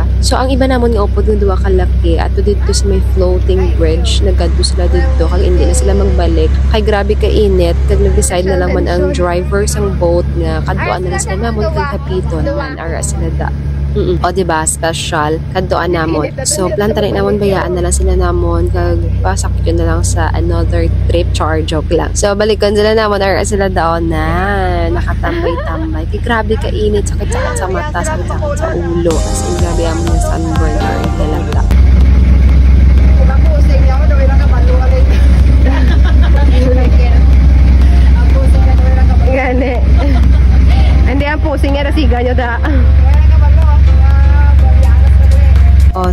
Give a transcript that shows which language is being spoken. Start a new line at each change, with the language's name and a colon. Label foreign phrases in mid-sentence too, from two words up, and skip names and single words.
Hiligaynon: So ang iba namon nga upod ng duwa kalaki ato dito sa may
English: floating bridge,
Hiligaynon: nagkadto sila dito kag hindi na sila magbalik kay grabe ka init kag nag-decide na lang man ang driver sang boat nga kadtuan na sila namon kag kapiton man ara sila da. O diba, special kadtuan namon. So planta na namon bayaan na lang sila namon kag pasakit yun na lang sa
English: another trip,
Hiligaynon: char joke lang. So balikan sila namon ara sila daon na nakatambay-tambay kay grabe ka init, sakit-sakit sa mata, sakit-sakit sa ulo,
English: as in
Hiligaynon: grabe ang mga sunburn or lalagla. Gani. Hindi ang pusing nga nasiga nyo da.